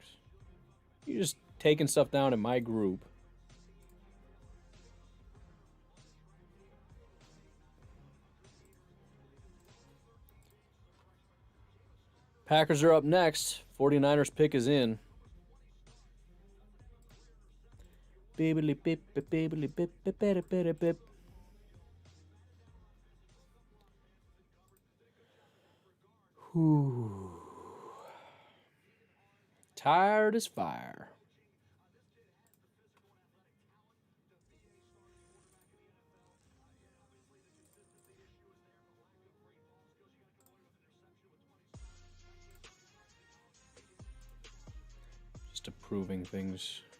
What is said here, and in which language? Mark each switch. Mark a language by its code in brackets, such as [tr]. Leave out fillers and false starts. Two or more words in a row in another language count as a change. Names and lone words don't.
[en] You're just taking stuff down in my group. Packers are up next. 49ers pick is in. Bibbly bip bibbly bip bip bip bip bip. Whew. Tired as fire. Just approving things.